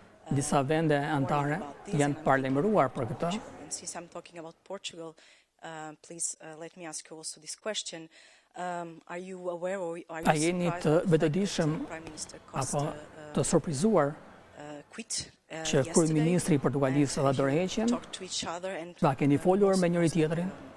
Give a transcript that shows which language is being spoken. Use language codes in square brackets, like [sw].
[sq] Disa vende anëtare janë parlemëruar për këtë. [en] Since I'm talking about Portugal, please let me ask you also this question. Are you aware or are you [sq] a jeni të vetëdijshëm apo të surprizuar që kryeministri i Portugalisë dha dorëheqjen? Ta keni folur me njëri tjetrin?